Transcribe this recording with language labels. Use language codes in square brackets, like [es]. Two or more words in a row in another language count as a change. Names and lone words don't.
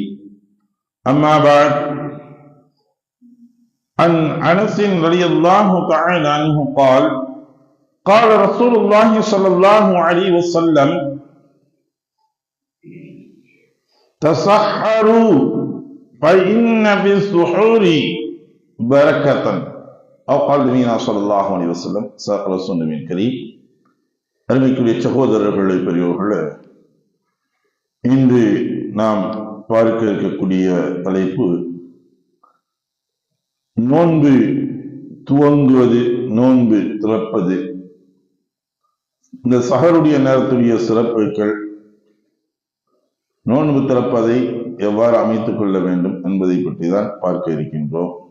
[ar] أما بعد، عن أنس رضي الله تعالى عنه قال قال رسول الله صلى الله عليه وسلم تسحروا فإن في السحور بركة أو قال نبينا صلى الله عليه وسلم صدق رسول النبي الكريم. [ta] அருமைக்குரிய சகோதரர்களே, பெரியோர்களே, இன்று நாம் பார்க்க இருக்கக்கூடிய தலைப்பு நோன்பு துவங்குவது, நோன்பு திறப்பது, இந்த சஹருடைய நேரத்துடைய சிறப்புகள், நோன்பு திறப்பதை எவ்வாறு அமைத்துக் கொள்ள வேண்டும் என்பதை பற்றி தான் பார்க்க இருக்கின்றோம்.